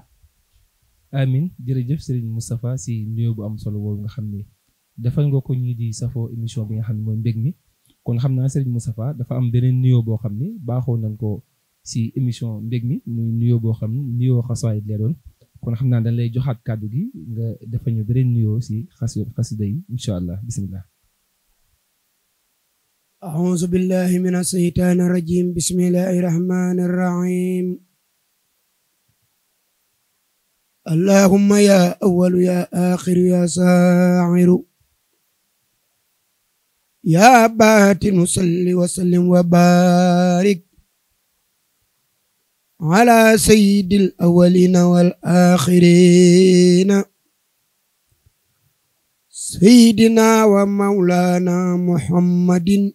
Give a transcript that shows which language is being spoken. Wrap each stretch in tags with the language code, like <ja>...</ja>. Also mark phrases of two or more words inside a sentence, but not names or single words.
<wo>amin jërëjëf Serigne Moustapha si nuyoo bu am solo boobu nga xam ne defal nga ko ñii di safoo émission bi nga xam ne mooy mbég mi kon xam naa Serigne Moustapha dafa am beneen nuyoo boo xam ne baaxoo nañ ko si émission mbég mi muy nuyoo boo xam ne nuyoo xasaayid lay doon kon xam naa dañ lay joxaat kàddu gi nga defal ñu beneen nuyoo si xasida yi</wo> <ar>إن شاء الله</ar> <wo>bismillah.</wo> <ar>أعوذ بالله من الشيطان الرجيم بسم الله الرحمن الرحيم اللهم يا أول يا آخر يا ساعر يا باطن صل وسلم وبارك على سيد الأولين والآخرين سيدنا ومولانا محمد</ar>